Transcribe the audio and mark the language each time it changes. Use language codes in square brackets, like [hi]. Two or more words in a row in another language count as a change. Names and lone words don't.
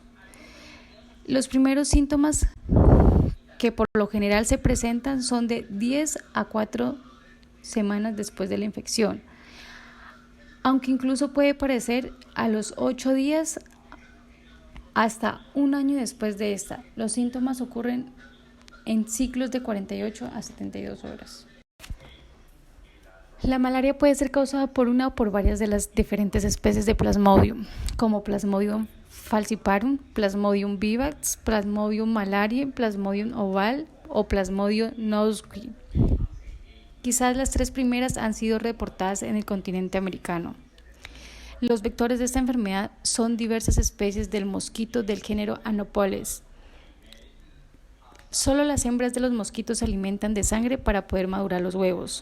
[es] Los primeros síntomas que por lo general se presentan son de 10 a 4 semanas después de la infección, aunque incluso puede aparecer a los 8 días hasta un año después de esta. Los síntomas ocurren en ciclos de 48 a 72 horas. La malaria puede ser causada por una o por varias de las diferentes especies de Plasmodium, como Plasmodium falciparum, Plasmodium vivax, Plasmodium malariae, Plasmodium ovale o Plasmodium nouschi. Quizás las tres primeras han sido reportadas en el continente americano. Los vectores de esta enfermedad son diversas especies del mosquito del género Anopheles. Solo las hembras de los mosquitos se alimentan de sangre para poder madurar los huevos.